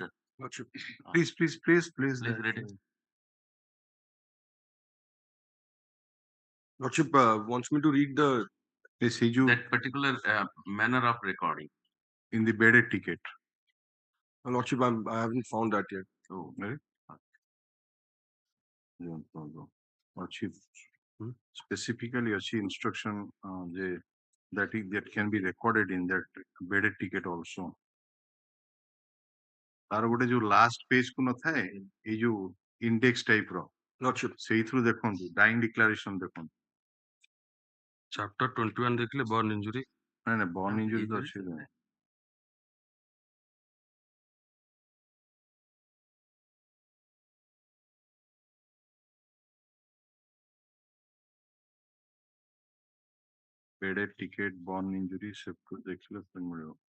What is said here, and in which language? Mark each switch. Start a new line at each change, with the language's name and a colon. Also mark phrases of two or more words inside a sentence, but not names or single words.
English: Lordship. please Please read it. Lordship wants me to read the
Odia: ସେଇ ଯୋଉ
English: That particular manner of recording. in the bedded ticket Lordship. I haven't found that yet. Oh,
Odia: ଅଛି specifically ଅଛି instruction ଯେ
English: that can be recorded in that bedded ticket also
Odia: ତାର ଗୋଟେ ଯୋଉ
English: last page
Odia: କୁ ନଥାଏ ଏଇ ଯୋଉ
English: index type
Odia: ର
English: Lordship.
Odia: ସେଇଥିରୁ ଦେଖନ୍ତୁ
English: dying declaration
Odia: ଦେଖନ୍ତୁ ଚାପ୍ଟର 21 ଦେଖିଲେ
English: burn injury
Odia: ନାଇଁ ନାଇଁ
English: burn injury
Odia: ତ ଅଛି
English: bedded ticket born injury
Odia: ସେଠୁ ଦେଖିଲେ ମିଳିବ